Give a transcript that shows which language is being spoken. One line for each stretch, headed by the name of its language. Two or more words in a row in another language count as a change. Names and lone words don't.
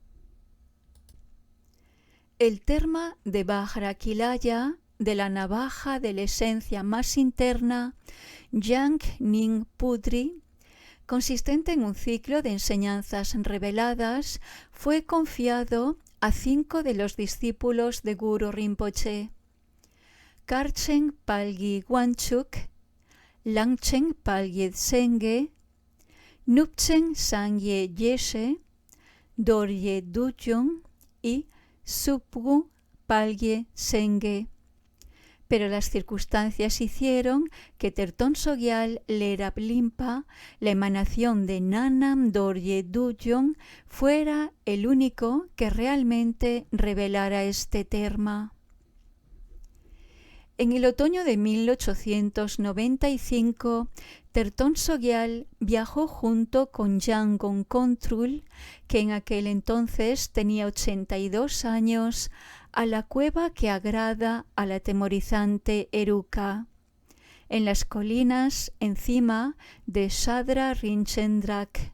Spanish: El terma de Vajrakilaya, de la navaja de la esencia más interna, Yang Ning Pudri, consistente en un ciclo de enseñanzas reveladas, fue confiado a 5 de los discípulos de Guru Rinpoche: Karchen Palgi Wanchuk, Langchen Palgi Tsenge, Nupchen Sangye Yeshe, Dorje Dujung y Subgu Palgye Senge. Pero las circunstancias hicieron que Terton Sogyal Lerab Limpa, la emanación de Nanam Dorje Dujung, fuera el único que realmente revelara este terma. En el otoño de 1895, Terton Sogyal viajó junto con Yangon Kontrul, que en aquel entonces tenía 82 años, a la cueva que agrada a la atemorizante Eruca, en las colinas encima de Shadra Rinchendrak.